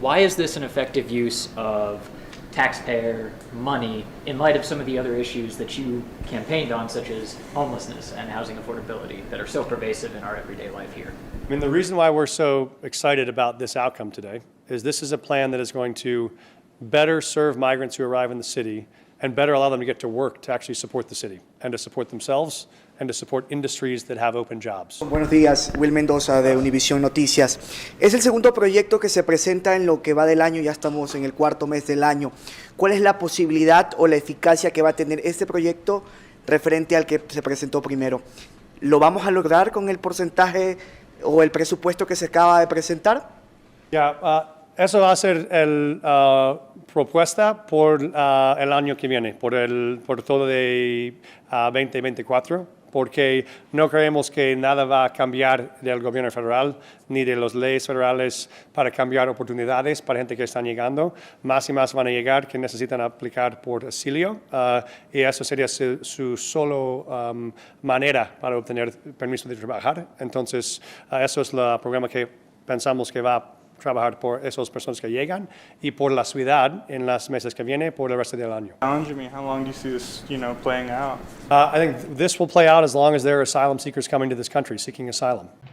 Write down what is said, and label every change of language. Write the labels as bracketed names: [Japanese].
[English] Why is this an effective use of taxpayer money in light of some of the other issues that you campaigned on, such as homelessness and housing affordability, that are so pervasive in our everyday life here? I mean, the reason why we're so excited about this outcome today is this is a plan that is going to better serve migrants who arrive in the city and better allow them to get to work to actually support the city and to support themselves and to support industries that have open jobs. [Spanish] Buenos días, Will Mendoza de Univisión Noticias. Es el segundo proyecto que se presenta en lo que va del año, ya estamos en el cuarto mes del año. ¿Cuál es la posibilidad o la eficacia que va a tener este proyecto referente al que se presentó primero? ¿Lo vamos a lograr con el porcentaje o el presupuesto que se acaba de presentar? Eso va a ser la propuesta por el año que viene, por todo de 2024. porque no creemos que nada va a cambiar del gobierno federal ni de las leyes federales para cambiar oportunidades para gente que están llegando. Más y más van a llegar que necesitan aplicar por asilo y eso sería su solo manera para obtener permiso de trabajar. Entonces, eso es el programa que pensamos que va a trabajar por esas personas que llegan y por la ciudad en los meses que vienen por el resto del año. [English] Challenge me. How long do you see this, playing out? I think this will play out as long as there are asylum seekers coming to this country seeking asylum.